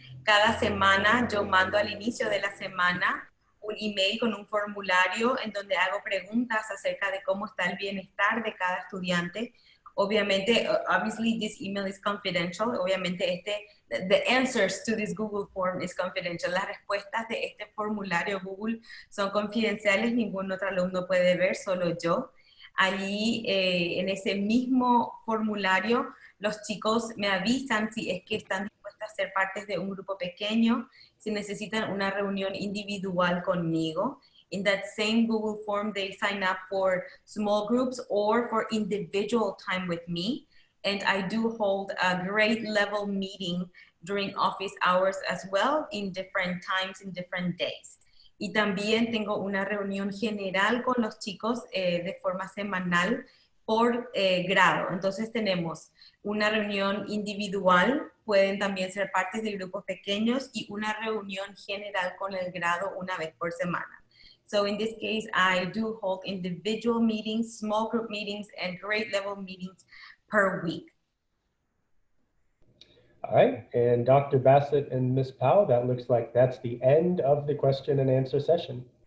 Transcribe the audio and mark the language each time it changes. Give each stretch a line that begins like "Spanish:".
Spanish: Cada semana yo mando al inicio de la semana un email con un formulario en donde hago preguntas acerca de cómo está el bienestar de cada estudiante. Obviamente,
English: obviously this email is confidential.
Spanish: Obviamente
English: the answers to this Google form is confidential.
Spanish: Las respuestas de este formulario Google son confidenciales, ningún otro alumno puede ver, solo yo. Allí, en ese mismo formulario, los chicos me avisan si es que están dispuestos a ser parte de un grupo pequeño, si necesitan una reunión individual conmigo.
English: In that same Google form, they sign up for small groups or for individual time with me. And I do hold a grade level meeting during office hours as well, in different times, in different days.
Spanish: Y también tengo una reunión general con los chicos de forma semanal por grado. Entonces tenemos una reunión individual, pueden también ser parte de grupos pequeños, y una reunión general con el grado una vez por semana.
English: So in this case, I do hold individual meetings, small group meetings, and grade level meetings per week. All right, and Dr. Bassett and Ms. Powell, that looks like that's the end of the question and answer session.